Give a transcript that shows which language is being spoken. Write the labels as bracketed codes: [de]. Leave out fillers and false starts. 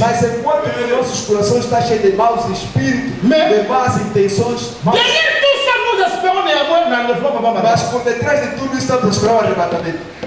[pt] Mas enquanto que nossos corações estão cheios de maus espíritos, [fr] Mais- [pt] de más intenções, [fr] Derrière tout ça, nous espérons néanmoins dans le fond, papa, [pt] mas por detrás de tudo isso estamos a esperar o arrebatamento.